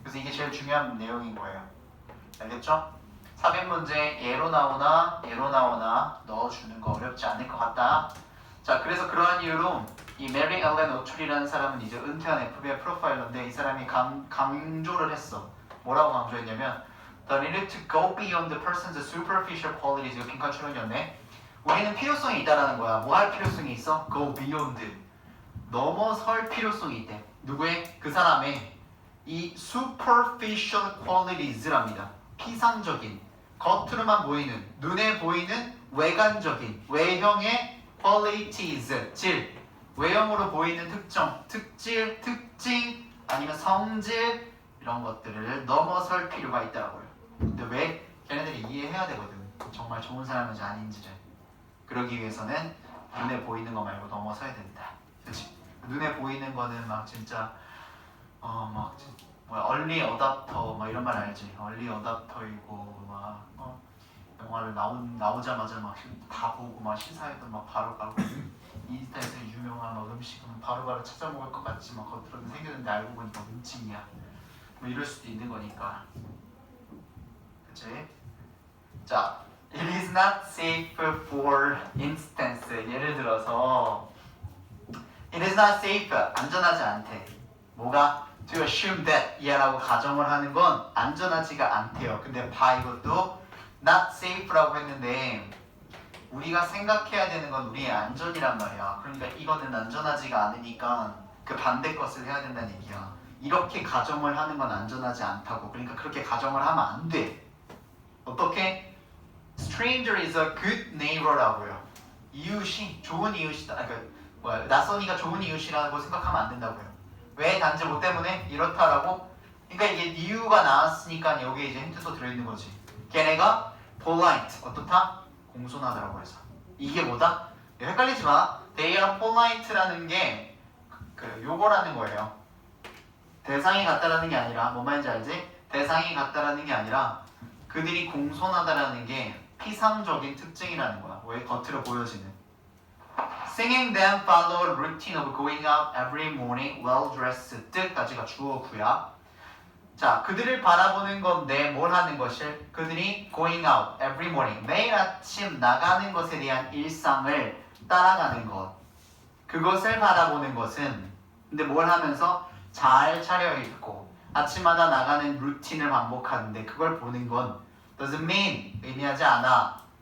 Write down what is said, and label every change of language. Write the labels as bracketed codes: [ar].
[ko] 그래서 이게 제일 중요한 내용인 거예요. 알겠죠? 삽입 문제 예로 나오나 넣어주는 거 어렵지 않을 것 같다. 자, 그래서 그러한 이유로 이 메리 엘렌 오툴이라는 사람은 이제 은퇴한 FBI 프로파일러인데 이 사람이 강조를 했어. 뭐라고 강조했냐면 [en] The need to go beyond the person's superficial qualities. [ko] 이거 빈칸 추론이었네. 우리는 필요성이 있다라는 거야. 뭐 할 필요성이 있어? [en] Go beyond. [ko] 넘어설 필요성이 있대. 누구의? 그 사람의 이 superficial qualities랍니다. 피상적인, 겉으로만 보이는, 눈에 보이는 외관적인, 외형의 qualities, 질, 외형으로 보이는 특정, 특질, 특징, 아니면 성질 이런 것들을 넘어설 필요가 있다고요. 근데 왜? 걔네들이 이해해야 되거든. 정말 좋은 사람인지 아닌지를. 그러기 위해서는 눈에 보이는 거 말고 넘어서야 된다. 그렇지? 눈에 보이는 거는 막 진짜 얼리 어답터 막 이런 말 알지? 얼리 어답터이고 막 영화를 나오자마자 막 다 보고 막 시사회도 막 바로 가고 인스타에서 유명한 막 음식은 바로바로 찾아 먹을 것 같지 막 겉으로는 생겼는데 알고 보니까 음침이야. 뭐 이럴 수도 있는 거니까. 그치? [en] 자, it is not safe for instance. [ko] 예를 들어서 [en] it is not safe. [ko] 안전하지 않대. 뭐가? [en] to assume that [ko] 이라고 가정을 하는 건 안전하지가 않대요. 근데 봐 이것도 [en] not safe [ko] 라고 했는데 우리가 생각해야 되는 건 우리의 안전이란 말이야. 그러니까 이거는 안전하지가 않으니까 그 반대 것을 해야 된다는 얘기야. 이렇게 가정을 하는 건 안전하지 않다고. 그러니까 그렇게 가정을 하면 안 돼. 어떻게? [en] Stranger is a good neighbor라고요. [ko] 이웃이 좋은 이웃이다. 낯선이가 좋은 이웃이라고 생각하면 안 된다고요. 왜? 단지 뭐 때문에? 이렇다라고? 그러니까 이게 이유가 나왔으니까 여기에 이제 힌트도 들어있는 거지. 걔네가 polite, 어떻다? 공손하다라고 해서. 이게 뭐다? 헷갈리지 마. [en] They are polite [ko] 라는 게 그 요거라는 거예요. 대상이 같다라는 게 아니라 뭔 말인지 알지? 대상이 같다라는 게 아니라 그들이 공손하다라는 게 피상적인 특징이라는 거야. 왜 겉으로 보여지는. [en] Singing them follow a routine of going out every morning well dressed. [ko] 까지가 주어구야. 자, 그들을 바라보는 건데 뭘 하는 것을? 그들이 [en] going out every morning [ko] 매일 아침 나가는 것에 대한 일상을 따라가는 것. 그것을 바라보는 것은 근데 뭘 하면서 잘 차려입고 아침마다 나가는 루틴을 반복하는데 그걸 보는 건 [en] doesn't mean [ko] 의미하지 않아.